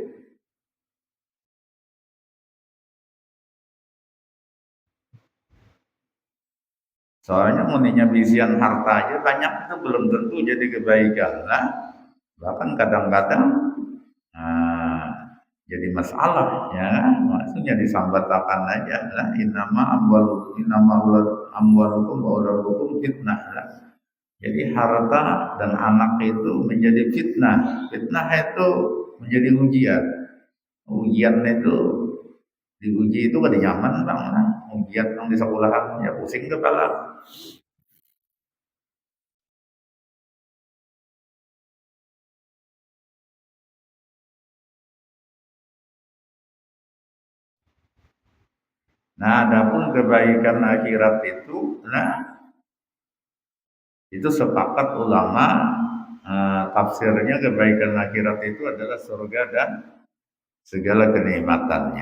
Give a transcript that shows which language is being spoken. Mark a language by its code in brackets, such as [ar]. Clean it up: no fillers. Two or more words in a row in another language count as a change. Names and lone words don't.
[bjn] Soalnya muninya bisian harta aja banyak itu belum tentu jadi kebaikan lah. Bahkan kadang-kadang jadi masalah ya, maksudnya disambatakan aja lah. [ar] إنما أموالكم وأولادكم فتنة lah. [id] Jadi harta dan anak itu menjadi fitnah. [bjn] Fitnah itu menjadi ujian. Ujian itu diuji itu kada nyaman bang. [id] Ujian yang di sekolahan ya pusing kepala. Nah, adapun kebaikan akhirat itu, nah itu sepakat ulama tafsirnya kebaikan akhirat itu adalah surga dan segala kenikmatannya.